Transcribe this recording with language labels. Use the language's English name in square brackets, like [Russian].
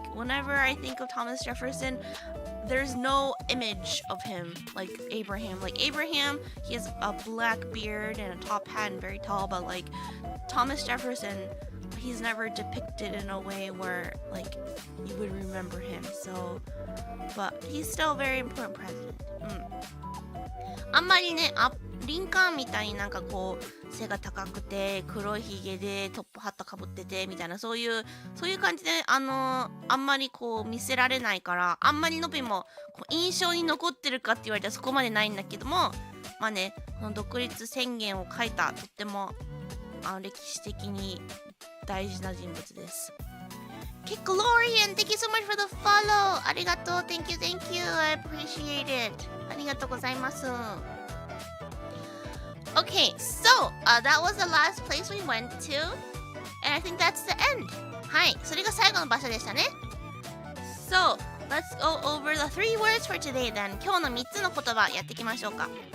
[English] Whenever I think of Thomas Jefferson, there's no image of him like Abraham. Abraham, he has a black beard and a top hat and very tall, but Thomas Jefferson, he's never depicted in a way where you would remember him. So, but he's still a very important president. [Japanese] あんまりね、リンカーンみたいに背が高くて黒いひげでトップハットかぶっててみたいなそういう感じであんまり見せられないから、あんまりのびも印象に残ってるかって言われたらそこまでないんだけども、まあね、この独立宣言を書いたとっても歴史的に大事な人物です。 [English] Kicklorian, thank you so much for the follow. [Japanese] ありがとう。 [English] Thank you. I appreciate it. [Japanese] ありがとうございます。 [English] Okay, so that was the last place we went to, and I think that's the end. [Japanese] はい、それが最後の場所でしたね。 [English] So, let's go over the 3 words for today then. [Japanese] 今日の3つの言葉やっていきましょうか。